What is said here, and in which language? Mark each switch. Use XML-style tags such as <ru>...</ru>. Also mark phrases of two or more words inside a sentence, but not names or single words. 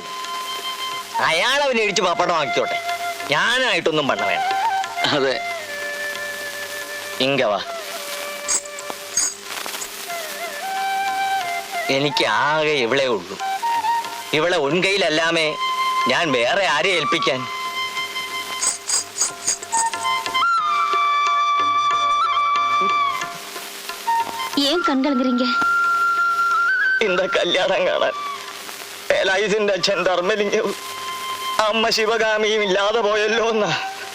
<ml>അയാൾ അവനെ ഇടിച്ച് പപ്പടമാക്കിയോട്ടെ, ഞാനായിട്ടൊന്നും പണ വേണ്ട. അതെ. ഇങ്ങ വാ. എനിക്ക് ആകെ ഇവളെ ഉള്ളൂ. ഇവളെ ഉൻകൈയിലല്ലാമേ ഞാൻ വേറെ ആരെ ഏൽപ്പിക്കാൻ?</ml> <ta>ஏன் கண் கலங்குறீங்க?</ta> <ml>இந்த കല്യാണം കാണാൻ എലൈസിന്റെ അച്ഛൻ ധർമ്മലിംഗവും അമ്മ ശിവകാമിയും ഇല്ലാതെ പോയല്ലോ എന്നാ</ml>